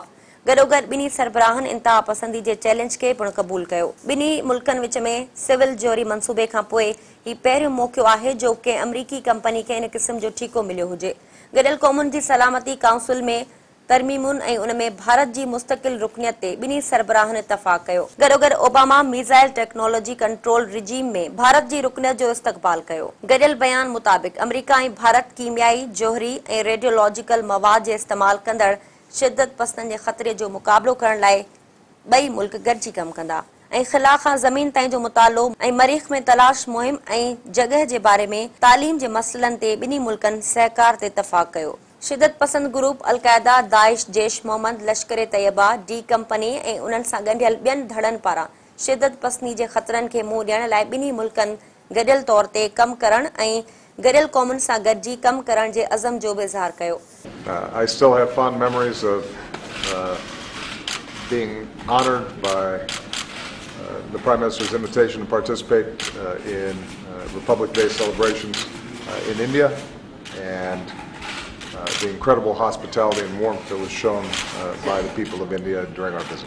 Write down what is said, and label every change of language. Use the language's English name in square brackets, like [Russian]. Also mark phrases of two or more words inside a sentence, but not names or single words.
[Sindhi] गॾोगॾु ॿिन्ही सरबराहनि इंतहा पसंदी जे चैलेंज खे पिणु क़बूल कयो। ॿिन्ही मुल्कनि विच में सिविल जौहरी मंसूबे खां पोइ ही पहिरियों मौक़ो आहे जो कंहिं अमरीकी कंपनी खे इन क़िस्म जो ठीको मिलियो हुजे। गॾियल क़ौमुनि जी सलामती काउंसिल में तरमीमुनि ऐं उन में भारत जी मुस्तक़िल रुकनियत ते ॿिन्ही सरबराहनि इतफ़ाक़ कयो। गॾोगॾु ओबामा मिसाइल टेक्नोलॉजी कंट्रोल रिजीम में भारत जी रुकनियत जो इस्तक़बाल कयो। गॾियल बयान मुताबिक़ अमरीका ऐं भारत कीमियाई, जौहरी ऐं रेडियोलॉजिकल मवाद जे इस्तेमाल कंदड़ शिदत पसंद जे ख़तरे जो मुक़ाबिलो करण लाइ ॿई मुल्क गॾिजी कमु कंदा ऐं ख़िला खां ज़मीन ताईं जो मुतालो ऐं मरीख़ में तलाश मुहिम ऐं जॻह जे बारे में तालीम जे मसइलनि ते ॿिन्ही मुल्कनि सहकार ते इतफ़ाक़ कयो। शिदत पसंद ग्रुप अलक़ायदा, दाइश, जैश मोहम्मद, लश्कर तैयबा, डी कंपनी ऐं उन्हनि सां ॻंढियल ॿियनि धड़नि पारां शिदत पसंदी जे ख़तरनि खे मुंहुं ॾियण लाइ ॿिन्ही मुल्कनि गॾियल तौर ते कमु करण ऐं गॾियल क़ौमुनि सां गॾिजी कमु करण जे अज़म जो बि इज़हार कयो। [English] I still have fond memories of being honored by the Prime Minister's invitation to participate in Republic Day celebrations in India and the incredible hospitality and warmth that was shown by the people of India during our visit.